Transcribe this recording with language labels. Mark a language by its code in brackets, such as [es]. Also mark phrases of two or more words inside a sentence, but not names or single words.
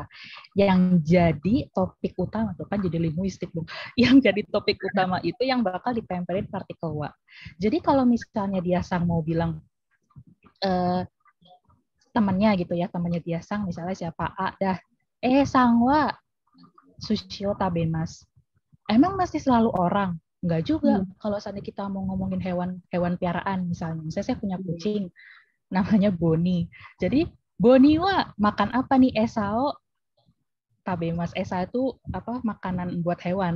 [id] Yang jadi topik utama, tuh kan jadi linguistik dong. Yang jadi topik utama itu yang bakal ditempelin partikel wa. Jadi kalau misalnya dia sang mau bilang temannya gitu ya, temannya dia sang, misalnya siapa A dah. [ja] さん は 寿司 を 食べます. [id] Emang masih selalu orang? Enggak juga. Kalau seandainya kita mau ngomongin hewan piaraan misalnya saya punya kucing namanya Boni. Jadi Boni wa makan apa nih? [ja] 餌を 食べます. [id] Esa itu apa? Makanan buat hewan.